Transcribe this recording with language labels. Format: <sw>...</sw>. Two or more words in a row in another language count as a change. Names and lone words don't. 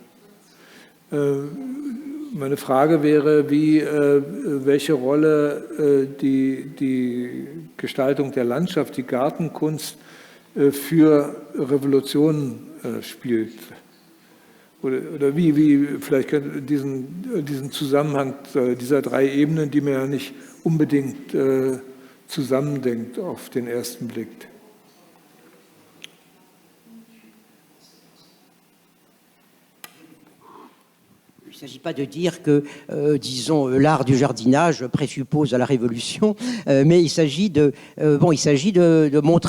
<de>Meine Frage wäre, welche Rolle die Gestaltung der Landschaft, die Gartenkunst für Revolutionen spielt. Oder wie vielleicht diesen Zusammenhang dieser drei Ebenen, die man ja nicht unbedingt zusammendenkt auf den ersten Blick.</de> <fr>Il ne s'agit pas de dire que, disons, l'art du jardinage présuppose à la révolution, mais il s'agit de montrer,</fr>